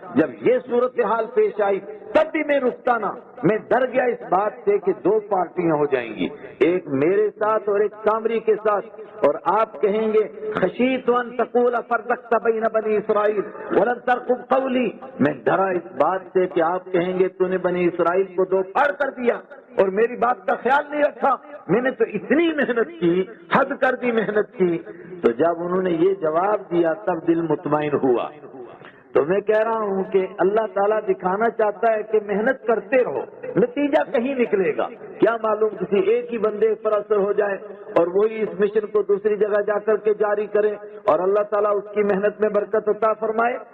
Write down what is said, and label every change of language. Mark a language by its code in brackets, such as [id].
[ur] جب یہ صورتحال پیش آئی تب بھی میں رکتا نہ. میں ڈر گیا اس بات سے کہ دو پارٹیاں ہو جائیں گی، ایک میرے ساتھ اور ایک سامری کے ساتھ، اور آپ کہیں گے [ar] خشیت ان تقول فرقت بین بنی اسرائیل ولم ترقب قولی. [ur] میں ڈرا اس بات سے کہ آپ کہیں گے تو نے بنی اسرائیل کو دو پھاڑ کر دیا اور میری بات کا خیال نہیں رکھا. میں نے تو اتنی محنت کی، حد کر دی محنت کی. تو جب انہوں نے یہ جواب دیا تب دل مطمئن ہوا. تو میں کہہ رہا ہوں کہ اللہ تعالیٰ دکھانا چاہتا ہے کہ محنت کرتے رہو، نتیجہ کہیں نکلے گا. کیا معلوم کسی ایک ہی بندے پر اثر ہو جائے اور وہی اس مشن کو دوسری جگہ جا کر کے جاری کرے اور اللہ تعالیٰ اس کی محنت میں برکت عطا فرمائے.